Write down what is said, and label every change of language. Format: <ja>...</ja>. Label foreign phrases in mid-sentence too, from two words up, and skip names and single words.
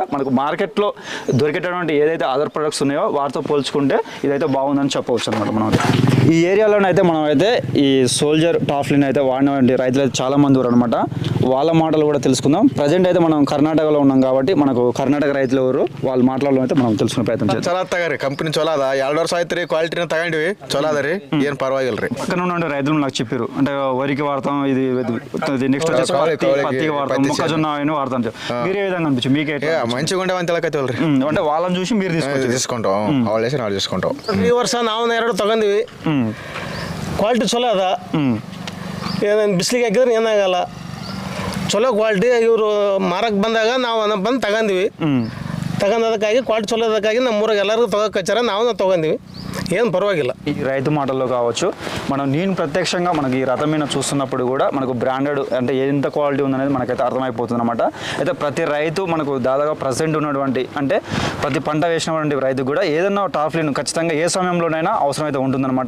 <te>మనకు మార్కెట్లో దొరికేటటువంటి ఏదైతే అదర్ ప్రొడక్ట్స్ ఉన్నాయో వాటితో పోల్చుకుంటే ఇదైతే బాగుందని చెప్పవచ్చు అనమాట. మనం ఈ ఏరియాలోనైతే మనం అయితే ఈ సోల్జర్ టార్ఫ్లిన్ అయితే వాడినటువంటి రైతులు అయితే చాలా మంది ఉన్నారు అనమాట. వాళ్ళ మాటలు కూడా తెలుసుకుందాం. ప్రజెంట్ అయితే మనం కర్ణాటకలో ఉన్నాం కాబట్టి మనకు కర్ణాటక రైతులు ఎవరు వాళ్ళ మాటలలో అయితే మనం తెలుసుకునే ప్రయత్నం చేద్దాం.</te> <kn>ಚಲೋ ತಗರಿ ಕಂಪನಿ ಚಲೋ ಅದ 2 ವರ್ಷ ಆಯ್ತು ರೀ, ಕ್ವಾಲಿಟಿನ ತಗೊಂಡಿವಿ, ಚಲೋ ಅದ ರೀ, ಏನ್ ಪರವಾಗಿಲ್ಲ ರೀ.</kn> <te>పక్కన ఉన్న రైతులు నాకు చెప్పారు అంటే వరికి వాడతాం, ఇది నెక్స్ట్ వచ్చేసి పత్తికి వాడతాం, మొక్కజొన్న వాడతాం. మీరే విధంగా అనిపించు మీకే మంచిగా ఉండే</te> <kn>ಅಂತ ಹೇಳಕತ್ತೀವಲ್ರಿ.</kn> <te>అంటే వాళ్ళని చూసి మీరు తీసుకుంటాం,</te> <kn>ಅವ್ರು ಹೇಳಿ ನಾವು తీసుకుంటాం. ಈ ವರ್ಷ ನಾವು 2 ತಗೊಂಡಿವಿ, ಕ್ವಾಲಿಟಿ ಚಲೋ ಅದ. ಏನೇನು ಬಿಸಿಲಿಗೆ ಹಾಕಿದ್ರೆ ಏನಾಗಲ್ಲ, ಚಲೋ ಕ್ವಾಲಿಟಿ. ಇವರು ಮಾರಕ್ಕೆ ಬಂದಾಗ ನಾವು ಬಂದು ತಗೊಂಡಿವಿ. ತಗೊಂಡದಕ್ಕಾಗಿ ಕ್ವಾಲಿಟಿ ಚಲೋ ಅದಕ್ಕಾಗಿ ನಮ್ಮೂರಾಗ ಎಲ್ಲರಿಗೂ ತಗೋಕಚ್ಚಾರ, ನಾವು ತಗೊಂಡಿವಿ,</kn> <te>ఏం పర్వాలేదు. ఈ రైతు మాటల్లో కావచ్చు, నేను ప్రత్యక్షంగా మనకి ఈ రథం మీద చూస్తున్నప్పుడు కూడా మనకు బ్రాండెడ్ అంటే ఎంత క్వాలిటీ ఉందనేది మనకైతే అర్థమైపోతుంది అనమాట. అయితే ప్రతి రైతు మనకు దాదాపు ప్రజెంట్ ఉన్నటువంటి అంటే ప్రతి పంట వేసినటువంటి రైతు కూడా ఏదన్నా టార్ఫ్లిన్ ఖచ్చితంగా ఏ సమయంలోనైనా అవసరమైతే ఉంటుందన్నమాట.</te>